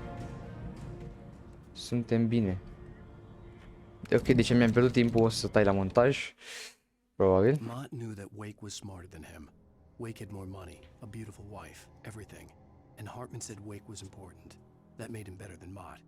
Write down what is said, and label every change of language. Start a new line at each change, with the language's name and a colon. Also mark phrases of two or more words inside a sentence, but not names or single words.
Romanian: Suntem bine. Ok, deci mi-am pierdut timpul, o să tai la montaj. Probabil.
English: Mott knew that Wake was smarter than him. Wake had more money, a beautiful wife, everything. And Hartman said Wake was important. That made him better than Mott.